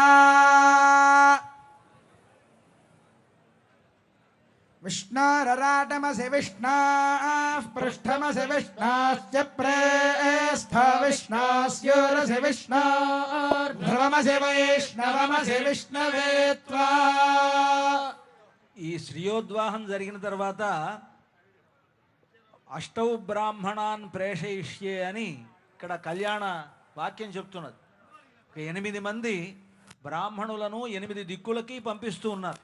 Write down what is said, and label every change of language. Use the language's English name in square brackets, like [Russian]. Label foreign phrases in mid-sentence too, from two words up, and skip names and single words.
[Sanskrit] विष्णोरराटमसि विष्णोः पृष्ठमसि विष्णोश्च प्रेस्थ विष्णोस्यूरसि विष्णोर्ध्रुवमसि वैष्णवमसि विष्णवे त्वा। [Telugu] ఈ శ్రీయోద్వాహం జరిగిన తర్వాత [Sanskrit] అష్టౌ బ్రాహ్మణాన్ ప్రేషయిష్యే [Telugu] అని ఇక్కడ కళ్యాణ వాక్యం చెప్తున్నది. 8 మంది బ్రాహ్మణులను 8 దిక్కులకి పంపిస్తూ ఉన్నారు.